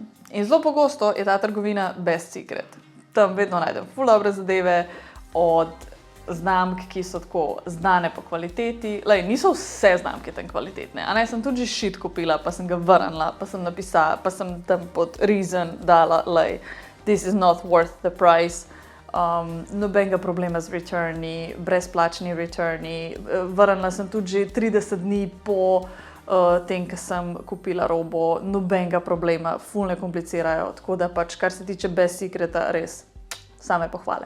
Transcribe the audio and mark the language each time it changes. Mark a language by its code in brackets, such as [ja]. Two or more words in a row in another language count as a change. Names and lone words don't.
[sl] In zelo pogosto je ta trgovina best secret. Tam vedno najdem ful dobre zadeve od znamk, ki so tako znane po kvaliteti. Lej, niso vse znamke tam kvalitetne. A ne, sem tudi že shit kupila, pa sem ga vrnila, pa sem napisala, pa sem tam pod reason dala, lej, [en] this is not worth the price. [sl] Nobenega problema z returni, brezplačni returni. Vrnila sem tudi že 30 dni po tem, ko sem kupila robo. Nobenega problema, ful ne komplicirajo. Tako da pač, kar se tiče best secreta, res same pohvale.